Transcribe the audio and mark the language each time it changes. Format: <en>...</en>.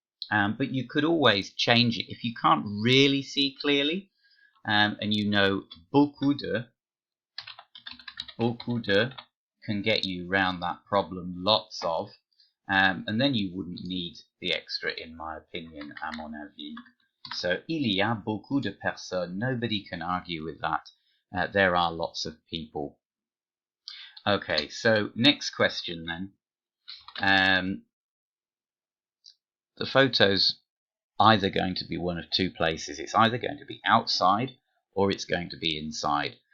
<en>But you could always change it if you can't really see clearly, and you know</en> <fr>beaucoup de</fr> <en>can get you round that problem, lots of, and then you wouldn't need the extra, in my opinion,</en> <fr>à mon avis. So il y a beaucoup de personnes.</fr> <en>Nobody can argue with that. There are lots of people. Okay, so next question then. The photo's either going to be one of 2 places. It's either going to be outside or it's going to be inside.</en>